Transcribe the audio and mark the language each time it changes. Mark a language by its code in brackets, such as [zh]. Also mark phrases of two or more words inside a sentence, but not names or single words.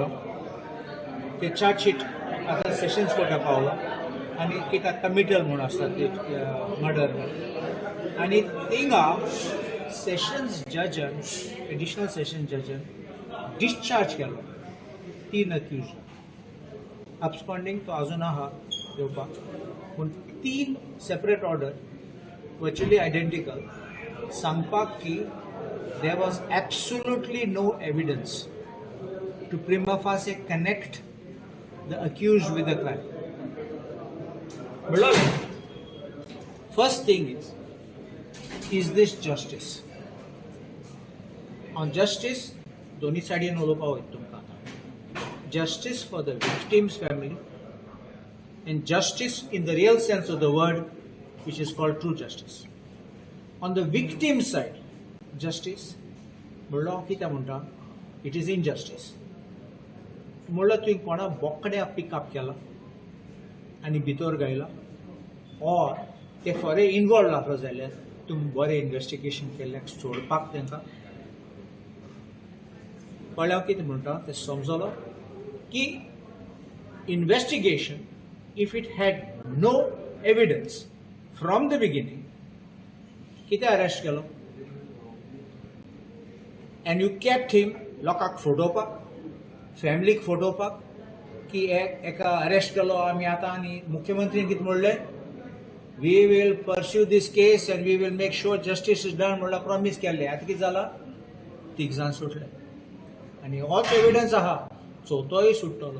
[kok] ते चार्जशीट आता सेशन्स कोर्टाक पावलो आनी एक कमिटल म्हणून आसता ते मर्डर आनी थिंगा सेशन्स जजान [en] additional session judge [kok] डिस्चार्ज केलो 3 अक्यूज. [en] अब्सकॉन्डिंग [kok] तो अजून आहा येवपाक, पूण [en] 3 separate order virtually identical [kok] सांगपाक की [en] there was absolutely no evidence to prima facie connect the accused with the crime. Below, first thing is this justice? On justice, [kok] दोन्ही साइडीन उलोवपाक वयता तुमकां आतां. [en] Justice for the victim's family and justice in the real sense of the word, which is called true justice. On the victim side, justice, [kok] म्हणलो कितें म्हणटा, [en] it is injustice. [kok] म्हणलो तुवें कोणा बोकड्याक पिकअप केला आनी भितर घायला, ऑर ते फॉरे इनवॉल्व आसलो जाल्यार तुमी बरें इन्वेस्टिगेशन केल्ल्याक सोडपाक तांकां. कळ्ळें कितें म्हणटा तें समजलो की इन्वेस्टिगेशन [en] if it had no evidence from the beginning [kok] कितें अरेस्ट केलो [en] and you kept him [kok] लोकांक फटोवपाक, फॅमिलीक फटोवपाक की एका अरेस्ट केलो आमी आतां आनी मुख्यमंत्रीन कितें म्हणलें, [en] we will pursue this case and we will make sure justice is done [kok] म्हणल्यार प्रॉमीस केल्लें. आतां कितें जालां, 3 जाण सुटले आनी होच एविडन्स आहा, चवथोय सुट्टलो.